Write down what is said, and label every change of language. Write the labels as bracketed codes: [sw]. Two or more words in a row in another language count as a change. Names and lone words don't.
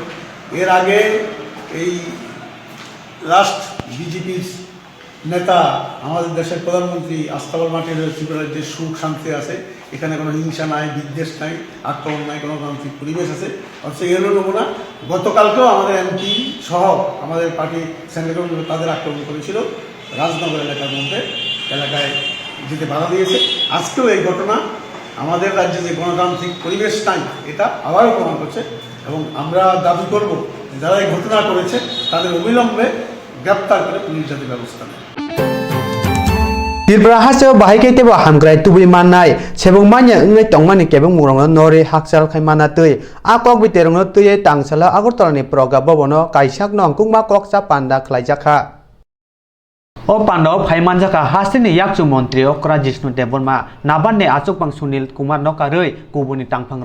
[bn] এর আগে এই লাস্ট বিজেপির নেতা আমাদের দেশের প্রধানমন্ত্রী আস্তাবল মাটির ত্রিপুরার যে সুখ শান্তি আছে, এখানে কোনো হিংসা নাই, বিদ্বেষ নাই, আক্রমণ নাই, গণতান্ত্রিক পরিবেশ আছে, অথচ এর নমুনা গতকালকেও আমাদের এমপি সহ আমাদের [en] party central [bn] তাদের আক্রমণ করেছিল রাজনগর এলাকার মধ্যে, এলাকায় যেতে বাধা দিয়েছে। আজকেও এই ঘটনা আমাদের রাজ্যে যে গণতান্ত্রিক পরিবেশ নাই এটা আবারও প্রমাণ করছে এবং আমরা দাবি করব যারা এই ঘটনা করেছে তাদের অবিলম্বে গ্রেপ্তার করে পুলিশ জাতি ব্যবস্থা নেয়। [trp] Tirpura haseo bahai kei tebo hamgrai tubui manai sebung manya ngai tongmani kebung murong nori haksal khai mana tui akok biterong no tui tangsala agortala ni proga bobono kaisak nong kungma koksa panda khlaijaka o panda o phaiman jaka hasini yakchu montri okra jishnu deborma nabanne achukpang sunil kumar no karui kubuni tangphang